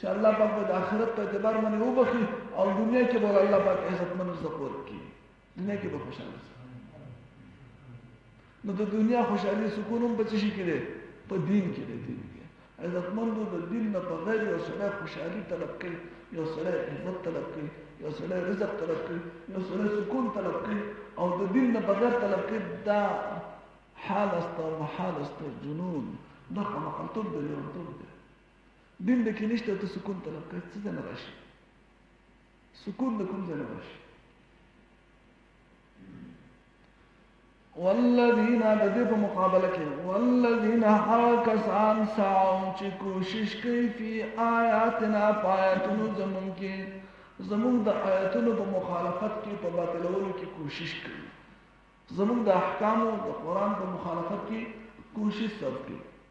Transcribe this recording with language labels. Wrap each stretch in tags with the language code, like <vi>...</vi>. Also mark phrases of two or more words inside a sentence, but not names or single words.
<ps>الله پاک به د آخرت په اعتبار باندې وبخي او دنیا کې به الله پاک عزتمند رزق ورکړي دنیا کې به خوشحاله شي نو د دنیا خوشحالي سکون هم په څه شي کې دی په دین کې دی دین کې عزتمندو د دین نه بغیر یو سړی خوشحالي طلب کوي یو سړی عزت طلب کوي یو سړی رزق طلب کوي یو سړی سکون طلب کوي او د دین نه بغیر طلب کوي دا</ps> <fa>حال است</fa> <ps>او</ps> <fa>محال است</fa> <ps>جنون دا قمقلتوب دی لیونتوب دی دین د کې نشته ته سکون طلب کوي څه ځای نه راشي سکون د کوم ځای نه راشي والذین د دې په مقابله کې والذین هغه کسان سعوا چې کوشش کوي</ps> <ar>فی آیاتنا</ar> <ps>په آیاتونو زمونږ کې زمونږ د آیاتونو په مخالفت کې په باطلولو کې کوشش کوي زمونږ د احکامو د قرآن په مخالفت کې کوشش سب کوي</ps>